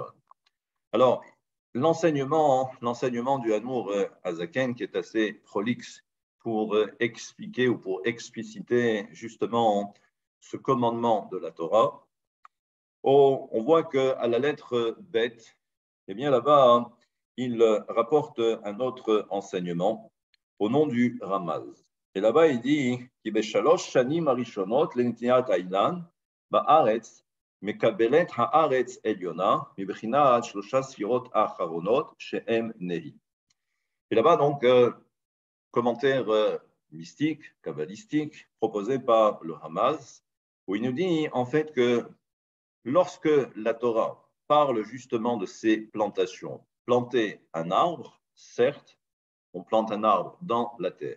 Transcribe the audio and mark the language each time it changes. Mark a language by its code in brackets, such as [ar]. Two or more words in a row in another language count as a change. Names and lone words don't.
[fr] Alors, l'enseignement du Admour Azaken, qui est assez prolixe pour expliquer ou pour expliciter justement ce commandement de la Torah, on voit qu'à la lettre bête, eh bien là-bas, il rapporte un autre enseignement au nom du Ramaz. Et là-bas, il dit [he] כי בשלוש שנים הראשונות לנטיעת אילן בארץ מקבלת הארץ עליונה מבחינת שלושה ספירות אחרונות שהם נה"י. [fr] Et là-bas, donc, commentaire mystique, kabbalistique, proposé par le Ramaz, où il nous dit en fait que lorsque la Torah parle justement de ces plantations, planter un arbre, certes, on plante un arbre dans la terre.